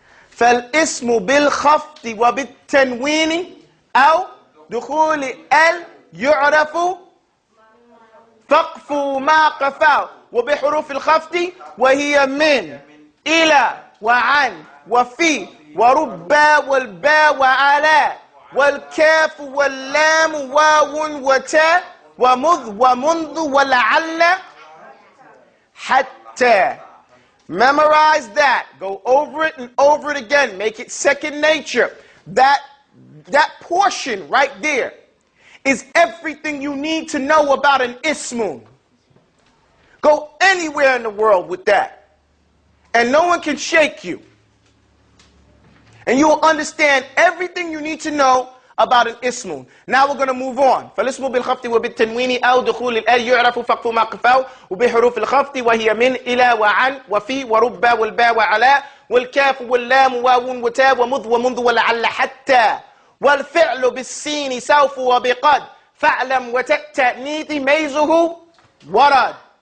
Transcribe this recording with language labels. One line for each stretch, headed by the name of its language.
Arabic: فالاسم بالخفض وبالتنوين أو دخول ال يعرف فقف ما قفا وبحروف الخفض وهي من إلى وعن وفي وربا والباء وعلى والكاف واللام واو وتاء ومذ ومنذ ولعل حتى.
English: Memorize that. Go over it and over it again. Make it second nature. That portion right there is everything you need to know about an ismun. Go anywhere in the world with that. And no one can shake you. And you will understand everything you need to know about an ismun. Now we're going to move on.
Arabic: فالاسم بالخفض وبالتنوين أو دخول الآل يعرف فقف ما قفاه وبحروف الخفض وهي من إلى وعن وفي وربا والباء وعلى والكاف واللام واو وتاء ومذ ومنذ ولعل حتى والفعل بالسين سوف وبقد فاعلم وتأنيث ميزه ورد.